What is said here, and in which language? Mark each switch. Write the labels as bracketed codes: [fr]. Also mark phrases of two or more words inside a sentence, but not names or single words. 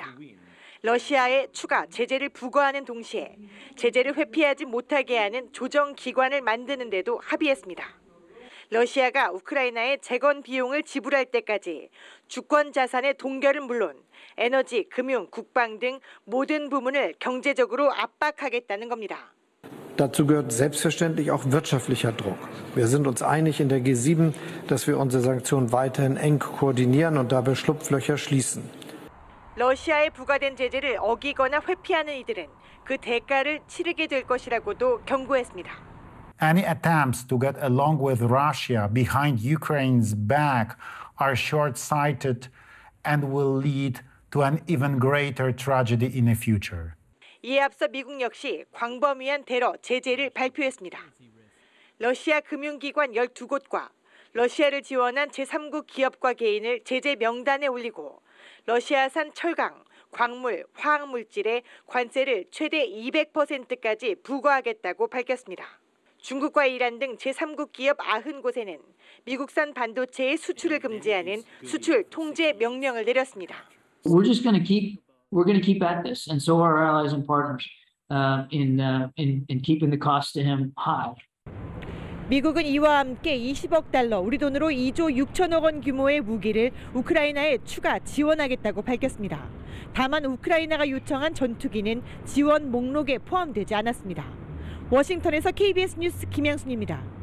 [ko] 러시아에 추가 제재를 부과하는 동시에 제재를 회피하지 못하게 하는 조정기관을 만드는 데도 합의했습니다. 러시아가 우크라이나의 재건 비용을 지불할 때까지 주권 자산의 동결은 물론 에너지, 금융, 국방 등 모든 부문을 경제적으로 압박하겠다는 겁니다. [de] Dazu gehört selbstverständlich auch wirtschaftlicher Druck. Wir sind uns einig in der G7, dass wir unsere Sanktionen weiterhin eng koordinieren und dabei Schlupflöcher schließen. [ko] 러시아에 부과된 제재를 어기거나 회피하는 이들은 그 대가를 치르게 될 것이라고도 경고했습니다. [en] Any attempts to get along with Russia behind Ukraine's back are short-sighted and will lead to an even greater tragedy in the future. [ko] 이에 앞서 미국 역시 광범위한 테러 제재를 발표했습니다. 러시아 금융기관 12곳과 러시아를 지원한 제3국 기업과 개인을 제재 명단에 올리고 러시아산 철강, 광물, 화학물질에 관세를 최대 200%까지 부과하겠다고 밝혔습니다. 중국과 이란 등 제3국 기업 90곳에는 미국산 반도체의 수출을 금지하는 수출 통제 명령을 내렸습니다. [en] We're going to keep at this, and so are our allies and partners in keeping the cost to him high. [ko] 미국은 이와 함께 $20억, 우리 돈으로 2조 6천억 원 규모의 무기를 우크라이나에 추가 지원하겠다고 밝혔습니다. 다만 우크라이나가 요청한 전투기는 지원 목록에 포함되지 않았습니다. 워싱턴에서 KBS 뉴스 김양순입니다.